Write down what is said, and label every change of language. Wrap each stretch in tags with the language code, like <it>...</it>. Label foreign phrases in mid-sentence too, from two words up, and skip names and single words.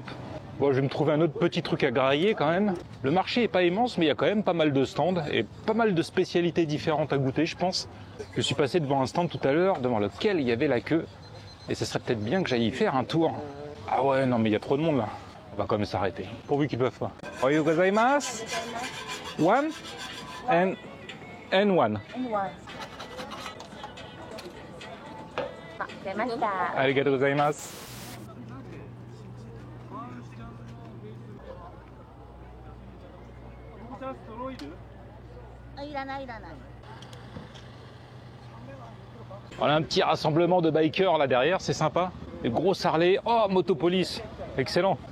<fr>Bon, je vais me trouver un autre petit truc à grailler quand même. Le marché est pas immense, mais il y a quand même pas mal de stands et pas mal de spécialités différentes à goûter, je pense. Je suis passé devant un stand tout à l'heure, devant lequel il y avait la queue. Et ce serait peut-être bien que j'aille y faire un tour. Ah ouais, non mais il y a trop de monde là. On va quand même s'arrêter. Pourvu qu'ils peuvent pas.</fr> <ja>おはようございます.</ja> <en>One and one.</en> <ja>ありがとうございます.</ja> <fr>On a un petit rassemblement de bikers là derrière, c'est sympa. Des gros Harley. Oh, Motopolice. Excellent.</fr>